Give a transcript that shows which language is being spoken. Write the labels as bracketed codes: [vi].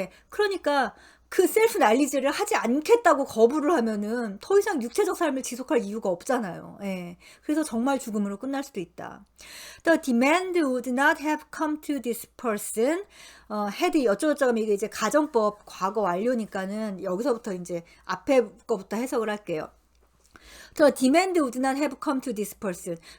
[ko] 그러니까 그 셀프 날리지를 하지 않겠다고 거부를 하면은 더 이상 육체적 삶을 지속할 이유가 없잖아요. 그래서 정말 죽음으로 끝날 수도 있다. [en] The demand would not have come to this person. [ko] had 어쩌고저쩌고 이게 이제 가정법 과거 완료니까는 여기서부터 이제 앞에 거부터 해석을 할게요. [en] The demand would not have come to this person.